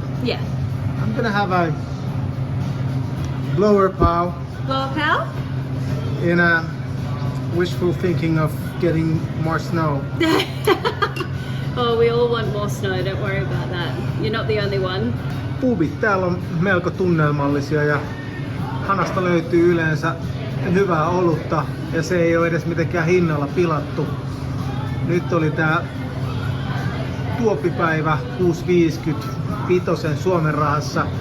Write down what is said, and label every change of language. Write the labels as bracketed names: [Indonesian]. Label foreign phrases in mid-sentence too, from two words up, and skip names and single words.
[English] Yeah. I'm gonna have a blower pow Blower power? in a wishful thinking of getting more snow. Oh, we all want more snow, don't worry about that. You're not the only one. [Finnish] Pubit täällä on melko tunnelmallisia ja hanasta löytyy yleensä hyvää olutta ja se ei ole edes mitenkään hinnalla pilattu. Nyt oli tää tuoppipäivä 6.50 vitosen Suomen rahassa.